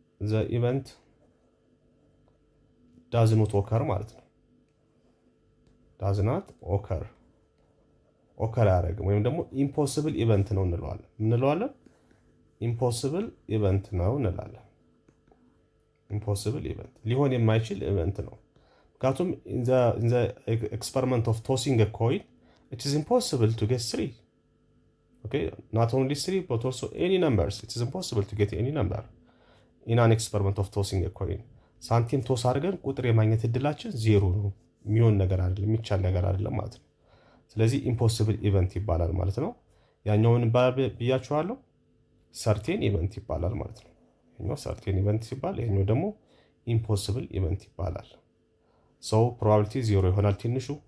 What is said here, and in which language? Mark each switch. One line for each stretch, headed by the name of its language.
English: ዘ ኢቨንት ዳዝ ኖት ኦከር
Amharic: ማለት ነው። ዳዝ ናት ኦከር አያደርግም፣ ወይም ደግሞ ኢምፖሲብል ኢቨንት ነው እንለዋለን። ኢምፖሲብል ኢቨንት ነው እንላለን። ኢምፖሲብል ኢቨንት ሊሆን የማይችል ኢቨንት ነው። ምክንያቱም
English: ኢን ዘ ኤክስፐሪመንት ኦፍ ቶሲንግ ኤ ኮይን it is impossible to get 3. Okay, not only 3 but also any numbers. It is impossible to get any number in an experiment of tossing a coin.
Amharic: ሳንቲም ቶስ አድርገን ቁጥር የማግኘት እድላችን 0 ነው። የሚሆን ነገር አይደለም፣ የሚቻል ነገር አይደለም ማለት ነው። ስለዚህ ኢምፖሲብል ኢቨንት ይባላል ማለት ነው። ያኛውን ብያችኋለሁ፣ ሰርቴን ኢቨንት ይባላል ማለት ነው። ይሄኛው ሰርቴን ኢቨንት ሲባል፣ ይሄኛው ደግሞ ኢምፖሲብል ኢቨንት ይባላል። ሶ ፕሮባቢሊቲ 0 ይሆናል ትንሹ፣